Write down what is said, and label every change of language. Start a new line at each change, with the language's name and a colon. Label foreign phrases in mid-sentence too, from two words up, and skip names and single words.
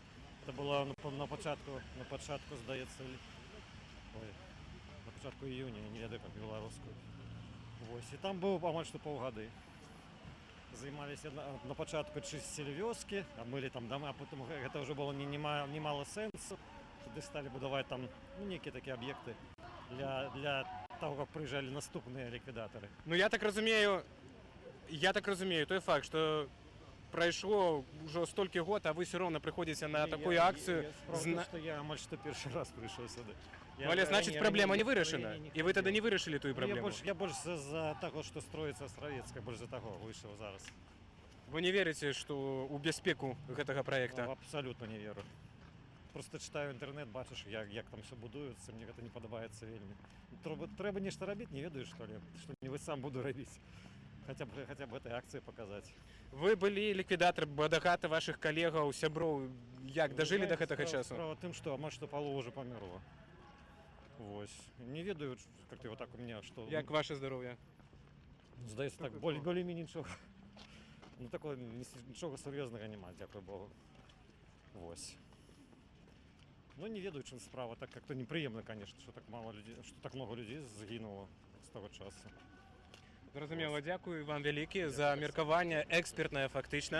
Russian: Это было
Belarusian: на пачатку, здаецца, на пачатку июня, не ведаю, как беларускую. Вось. І там быў амаль што паўгады. Займаліся на пачатку чысцілі вёскі, мылі там дамы, а потым гэта ўжо было немало сэнсу. Туды сталі будаваць там нейкія такія аб'екты
Russian: для того, как
Belarusian: прыязджалі наступныя ліквідатары. Ну я так разумею, той факт, што прайшло ўжо столькі год, а вы все роўна прыходзіце на такую акцыю. Я амаль што першы раз прыйшоў сюды. Але значыць, праблема не вырашана, і вы тады не вырашылі тую праблему. Я больш за таго, што строіцца Астравецкая, больш за таго выйшаў зараз. Вы не верыце, што ў бяспеку гэтага праекта? Абсалютна не веру.
Russian: Просто читаю
Belarusian: інтэрнэт, бачыш, як там все будуецца, мне гэта не падабаецца вельмі. Трэба нешта рабіць, не ведаю, што ли, што-нибудь сам буду рабіць.
Russian: Хотя бы этой акции показать.
Belarusian: Вы былі ліквідатар, багата ваших калегаў, сяброў, як дажылі до гэтага часу? Справа тым, што амаль што палова уже памерла. Вось. Не ведаю,
Russian: как ты вот так у меня, что...
Belarusian: Як ваше здароўе? Здаецца, так, более-менее нічога. Ну, такого нічога сур'ёзнага няма, дзякуй Богу. Вось. Ну, не ведаю, чым справа,
Russian: так как-то непрыемна, конечно, что так мало людей, что так много людей загинуло с того часу.
Belarusian: Зразумела, дзякую вам вялікі за меркаванне экспертнае фактычна.